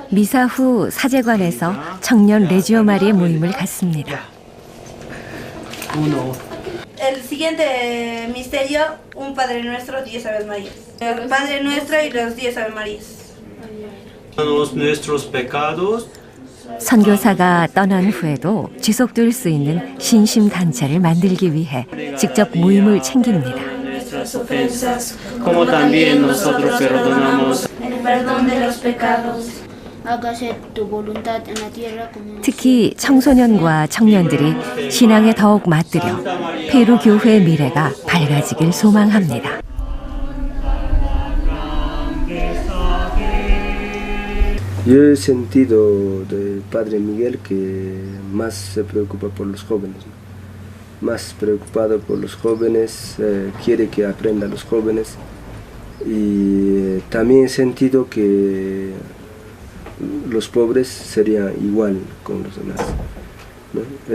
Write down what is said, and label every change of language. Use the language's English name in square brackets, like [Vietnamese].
[Korean] 미사 후 사제관에서 청년 레지오 마리의 모임을 갖습니다. [Spanish] Uno. El siguiente misterio, un Padre Nuestro, 10 Aves Marías. El Padre Nuestro y los 10 Aves Marías. Nuestros pecados. [Korean] 선교사가 떠난 후에도 지속될 수 있는 신심 단체를 만들기 위해 직접 모임을 챙깁니다. [Spanish] Nuestras ofensas, Como también nosotros perdonamos. el perdón de los pecados. hágase tu voluntad en la tierra como en el [Korean] 특히 청소년과 청년들이 신앙에 더욱 맞들여 페루 교회의 미래가 밝아지길 소망합니다. [Spanish] Yo he sentido del Padre Miguel que más se preocupa por los jóvenes, ¿no? Más preocupado por los jóvenes, quiere que aprendan los jóvenes, y también he sentido que los pobres serían igual con los demás, ¿no?